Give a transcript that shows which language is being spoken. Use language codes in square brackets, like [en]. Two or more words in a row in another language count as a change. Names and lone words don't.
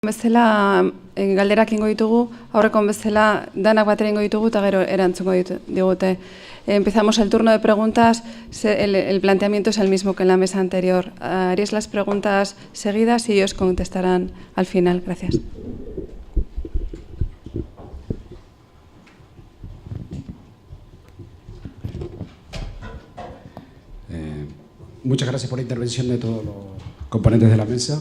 [eu] Bezala, galderak ingo ditugu, aurreko bezala danak batera ingo ditugu eta gero erantzungo digute. [es] Empezamos el turno de preguntas, el planteamiento es el mismo que en la mesa anterior. Haréis las preguntas seguidas y ellos contestarán al final. Gracias. Muchas gracias por la intervención de todos los componentes de la mesa.